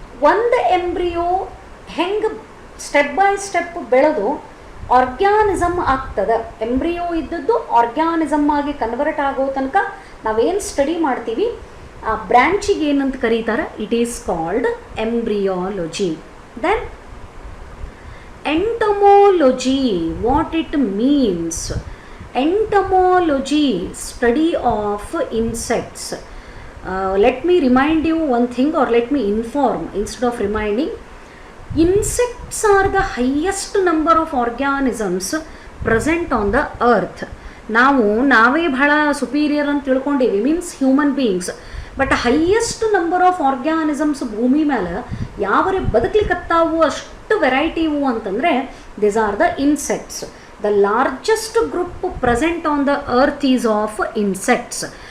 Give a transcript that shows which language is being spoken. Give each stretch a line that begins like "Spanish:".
Kannada: ಒಂದು ಎಂಬ್ರಿಯೋ ಹೆಂಗೆ
English: step by step
Kannada: ಬೆಳೆದು ಆರ್ಗ್ಯಾನಿಸಮ್ ಆಗ್ತದೆ, ಎಂಬ್ರಿಯೋ ಇದ್ದದ್ದು ಆರ್ಗ್ಯಾನಿಸಮ್ ಆಗಿ ಕನ್ವರ್ಟ್ ಆಗೋ ತನಕ ನಾವೇನು ಸ್ಟಡಿ ಮಾಡ್ತೀವಿ ಆ ಬ್ರ್ಯಾಂಚಿಗೆ ಏನಂತ ಕರೀತಾರೆ?
English: It is called embryology. Then entomology, what it means? Entomology, study of insects. Let me remind you one thing, or let me inform instead of reminding. Insects are the highest number of organisms present on the earth.
Kannada: ನಾವೇ ಬಹಳ superior ಅಂತ ತಿಳ್ಕೊಂಡಿವಿ,
English: Means human beings. But highest number of organisms
Kannada: ಭೂಮಿ ಮೇಲೆ ಯಾವರೇ ಬದುಕಲಿಕ್ಕತ್ತಾವು ಅಷ್ಟು variety ಇವು ಅಂತಂದರೆ
English: This are the insects. The largest group present on the earth is of insects.